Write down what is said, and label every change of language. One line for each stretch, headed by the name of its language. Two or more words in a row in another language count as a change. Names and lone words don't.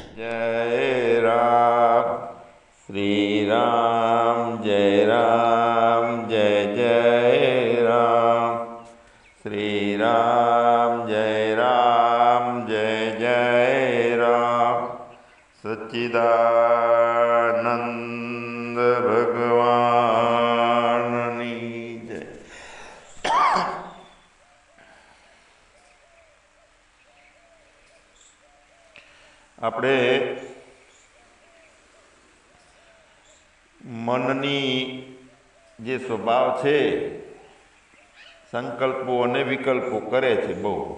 Hindi: जय राम श्री राम जय राम जय जय राम श्री राम जय जय राम सच्चिदानंद भगवाननी जय।
Gujarati: આપણે મનની જે સ્વભાવ છે સંકલ્પો અને વિકલ્પો કરે છે બહુ,